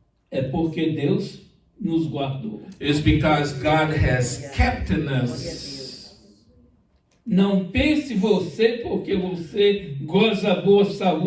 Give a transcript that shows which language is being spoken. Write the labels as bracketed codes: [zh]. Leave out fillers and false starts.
[pt] é porque Deus nos guardou. [en] it's because God has kept [pt] Glória a [en] us. [pt] Deus. Não pense você porque você goza boa saúde.